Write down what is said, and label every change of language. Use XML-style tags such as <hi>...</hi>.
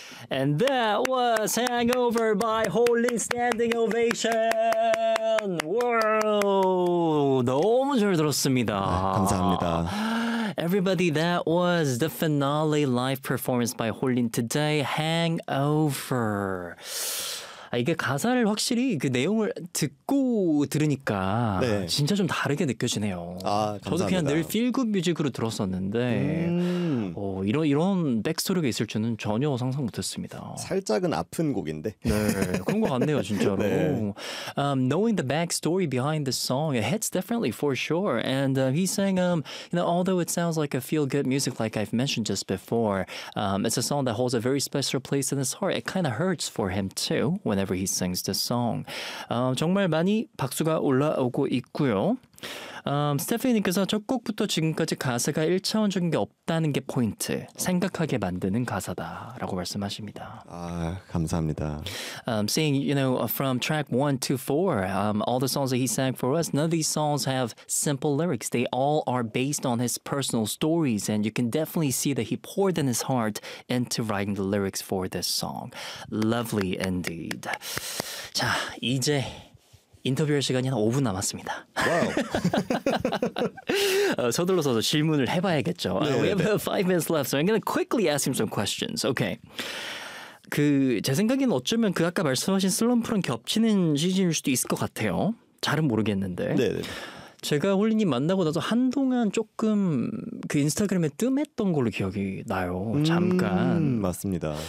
<en>And that was Hangover by Holy Standing Ovation!</en> <ko>와우! 너무 잘 들었습니다. 네, 감사합니다.</ko> <en>Everybody, that was the finale live performance by Hollin today, Hangover.</en> <ko>아, 이게 가사를 확실히 그 내용을 듣고 들으니까 네. 진짜 좀 다르게 느껴지네요. 아, 감사합니다. 저도 그냥 늘 필굿 뮤직으로 들었었는데 이런 백스토리가 있을 줄은 전혀 상상 못했습니다. 살짝은 아픈 곡인데. 네, 그런 것 같네요, 진짜로. 네.</ko> <en>Knowing the backstory behind the song, it hits definitely for sure. And he sang, you know, although it sounds like a feel-good music like I've mentioned just before, it's a song that holds a very special place in his heart. It kind of hurts for him too whenever he sings the song.</en> <ko>정말 많이 박수가 올라오고 있고요. 스테피니께서 첫 곡부터 지금까지 가사가 1차원적인 게 없다는 게 포인트. 생각하게 만드는 가사다 라고 말씀하십니다. 아, 감사합니다.</ko> <en>Seeing, you know, from track 1 to 4, all the songs that he sang for us, none of these songs have simple lyrics. They all are based on his personal stories, and you can definitely see that he poured in his heart into writing the lyrics for this song. Lovely indeed.</en> <ko>자, 이제 인터뷰할 시간이 한 5분 남았습니다. 와우. 서둘러서 질문을 해봐야겠죠. 네,</ko> <en>we have</en> <ko>네.</ko> <en>5 minutes left, so I'm gonna quickly ask him some questions. Okay.</en> <ko>그 제 생각에는 어쩌면 그 아까 말씀하신 슬럼프랑 겹치는 시즌일 수도 있을 것 같아요. 잘은 모르겠는데. 네. 네. 제가 홀리님 만나고 나서 한동안 조금 그 인스타그램에 뜸했던 걸로 기억이 나요. 잠깐. 맞습니다.</ko>